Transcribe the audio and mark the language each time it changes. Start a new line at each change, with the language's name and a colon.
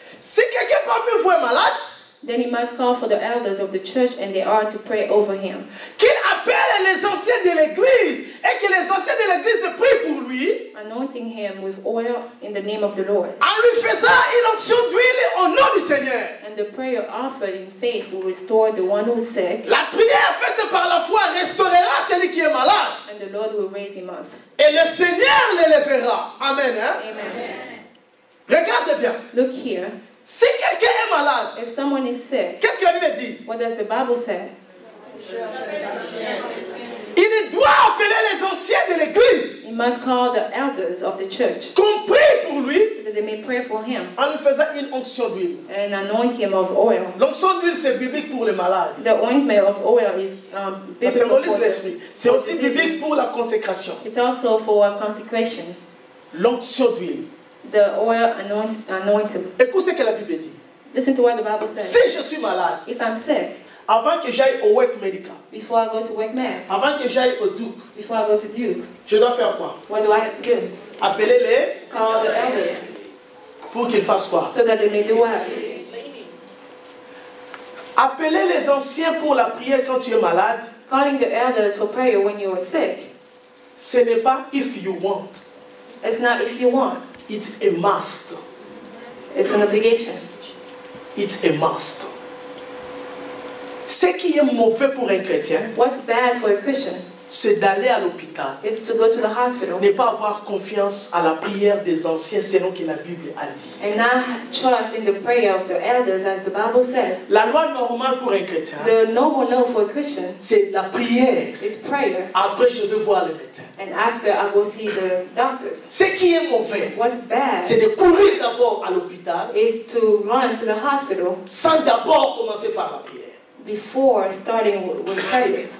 French: Si quelqu'un parmi vous est malade,
English: Then he must call for the elders of the church and they are to pray over him.
French: qu'il appelle les anciens de l'église et que les anciens de l'église prient pour lui,
English: Anointing him with oil in the name of the Lord.
French: en lui faisant une onction d'huile au nom du Seigneur.
English: And the prayer offered in faith will restore the one who is sick,
French: La prière faite par la foi restaurera celui qui est malade.
English: and the Lord will raise him up.
French: Et le Seigneur l'élèvera. Amen. Hein? Amen. Regarde bien.
English: Look here.
French: Si quelqu'un est malade,
English: If someone is sick,
French: qu'est-ce que la Bible dit?
English: what does the Bible say?
French: Il doit appeler les anciens de l'église,
English: He must call the elders of the church
French: qu'on prie pour pour lui
English: so that they may pray for him
French: en lui faisant une onction d'huile.
English: and anoint him of oil.
French: L'onction d'huile, c'est biblique pour les malades.
English: The ointment of oil is
French: Ça
English: biblical
French: symbolise
English: for
French: l'esprit. C'est aussi
English: diseases.
French: biblique pour la consécration.
English: It's also for consecration.
French: L'onction d'huile.
English: The oil anointed.
French: Écoute ce que la Bible dit.
English: Listen to what the Bible says.
French: Si je suis malade,
English: If I'm sick,
French: avant que j'aille au work medical,
English: before I go to WECMED,
French: avant que j'aille au Duc,
English: before I go to Duke,
French: je dois faire quoi?
English: what do I have to do?
French: Appeler
English: Call the elders
French: pour qu'ils fassent quoi?
English: so that they may do what?
French: Appeler les anciens pour la prière quand tu es malade,
English: Calling the elders for prayer when you are sick.
French: ce n'est pas
English: if you want, It's not if you want. it's a must. It's an obligation. It's a must.
French: Ce qui est mauvais pour un chrétien,
English: What's bad for a Christian
French: c'est d'aller à l'hôpital,
English: is to go to the hospital
French: ne pas avoir confiance à la prière des anciens selon que la Bible a dit.
English: and not trust in the prayer of the elders as the Bible says.
French: La loi normale pour un chrétien,
English: The normal law for a Christian
French: c'est la prière.
English: is prayer,
French: Après, je vais voir le médecin.
English: and after I go see the doctors.
French: Ce qui est mauvais,
English: What's bad
French: c'est de courir d'abord à l'hôpital
English: is to run to the hospital
French: sans d'abord commencer par la prière.
English: before starting with prayers.